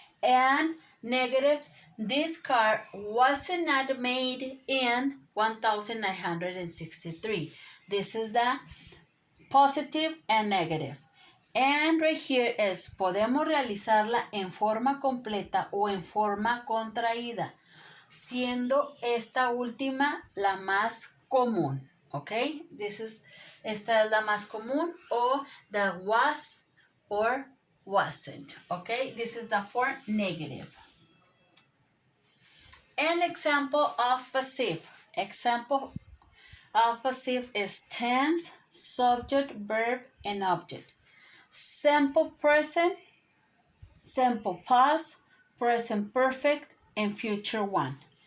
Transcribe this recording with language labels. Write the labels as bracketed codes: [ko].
[en] And negative, this car was not made in 1963. This is the positive and negative. And right here is, [es] podemos realizarla en forma completa o en forma contraída, siendo esta última la más común. ¿Ok? Esta es la más común, o [en] the was or wasn't. ¿Ok? This is the form negative. An example of passive. Example of passive is tense, subject, verb, and object. Simple present, simple past, present perfect, and future one.